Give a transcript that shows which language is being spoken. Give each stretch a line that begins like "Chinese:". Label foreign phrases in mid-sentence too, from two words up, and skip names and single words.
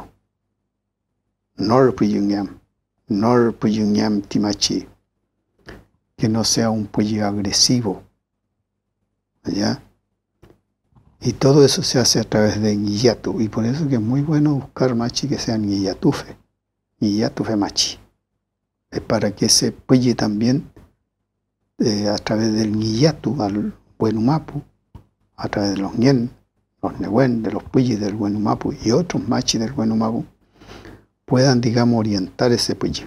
Mapuche: Nor puyunyam timachi.
Spanish: Que no sea un puyi agresivo. ¿Ya? Y todo eso se hace a través de guillatu. Y por eso que es muy bueno buscar machi que sean guillatufe.
Mapuche: Guillatufe machi.
Spanish: Es para que ese puyi también, a través del guillatu al buenumapu, a través de los ñen, los newen, de los puyi del buenumapu y otros machi del buenumapu, puedan, digamos, orientar ese puyi.